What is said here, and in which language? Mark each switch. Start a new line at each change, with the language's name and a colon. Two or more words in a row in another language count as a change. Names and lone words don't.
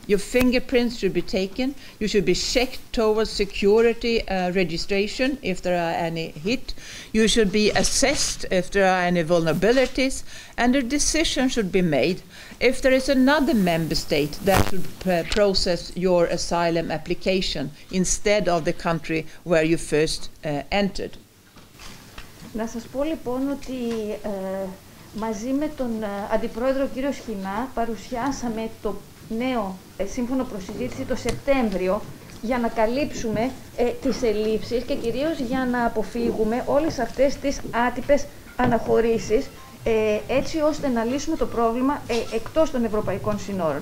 English: Your fingerprints should be taken. You should be checked towards security registration if there are any hit. You should be assessed if there are any vulnerabilities, and a decision should be made if there is another member state that should process your asylum application instead of the country where you first entered.
Greek: Να σας πω λοιπόν ότι μαζί με τον Αντιπρόεδρο κύριο Σχοινά παρουσιάσαμε το νέο σύμφωνο προσυζήτηση το Σεπτέμβριο για να καλύψουμε τις ελλείψεις και κυρίως για να αποφύγουμε όλες αυτές τις άτυπες αναχωρήσεις έτσι ώστε να λύσουμε το πρόβλημα εκτός των ευρωπαϊκών συνόρων.